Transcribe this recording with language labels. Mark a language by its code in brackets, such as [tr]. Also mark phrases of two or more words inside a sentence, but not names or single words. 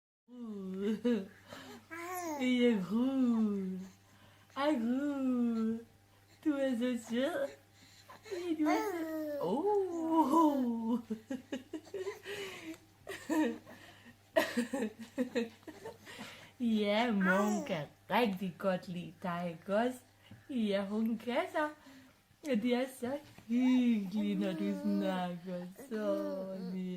[fr] Il est roux. Ah, roux. Tu es sûr? Tu es sûr? Oh. [da] Ja, mor kan rigtig godt lide dig, ikke også? Ja, hun kan så. Ja, det er så hyggeligt, når du snakker sådan.